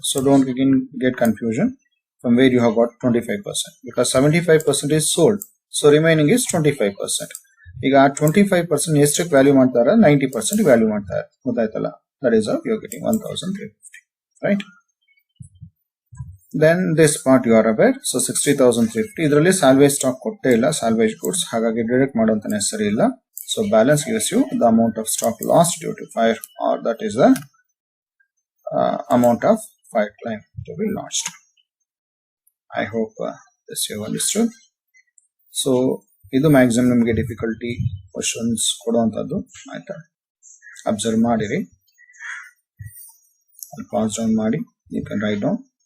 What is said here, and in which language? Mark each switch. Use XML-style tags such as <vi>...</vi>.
<en>So don't again get confusion from where you have got 25%, because 75% is sold, so remaining is 25%.</en> <kn>ಈಗ 25% ಎಷ್ಟಕ್ಕೆ value ಮಾಡ್ತಾರೆ? 90% value ಮಾಡ್ತಾರೆ. ಗೊತ್ತಾಯ್ತಲ್ಲ?</kn> <en>That is how you are getting 1,350, right? then this part you are aware.</en> <kn>So 60,350 ಇದರಲ್ಲಿ salvage stock ಕೊಟ್ಟೇ ಇಲ್ಲ, salvage goods, ಹಾಗಾಗಿ deduct ಮಾಡುವಂತ necessary ಇಲ್ಲ.</kn> <en>So balance gives you the amount of stock lost due to fire, or that is the amount of fire claim to be launched. I hope this you have understood.</en> <kn>So ಇದು maximum ನಿಮಗೆ difficulty questions ಕೊಡುವಂಥದ್ದು ಆಯ್ತಾ. Observe ಮಾಡಿರಿ, pass down ಮಾಡಿ,</kn> <en>You can write down.</en>